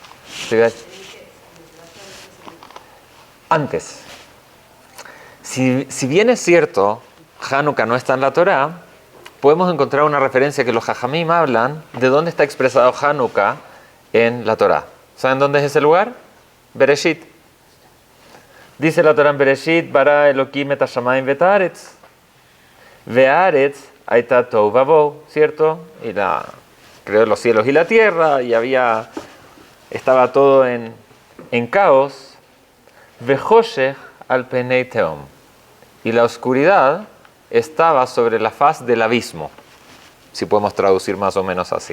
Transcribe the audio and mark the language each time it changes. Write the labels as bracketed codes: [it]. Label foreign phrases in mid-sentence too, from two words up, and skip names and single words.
[es] Antes, si bien es cierto, Hanukkah no está en la Torá, podemos encontrar una referencia que los Jajamim hablan de dónde está expresado Hanukkah en la Torá. ¿Saben dónde es ese lugar? Bereshit. Dice la Torá en Bereshit, [he] ברא אלהים את השמים ואת הארץ. והארץ היתה תהו ובהו, [es] ¿cierto? Y creó los cielos y la tierra, y estaba todo en caos. [he] וחשך על פני תהום. [es] Y la oscuridad estaba sobre la faz del abismo, si podemos traducir más o menos así.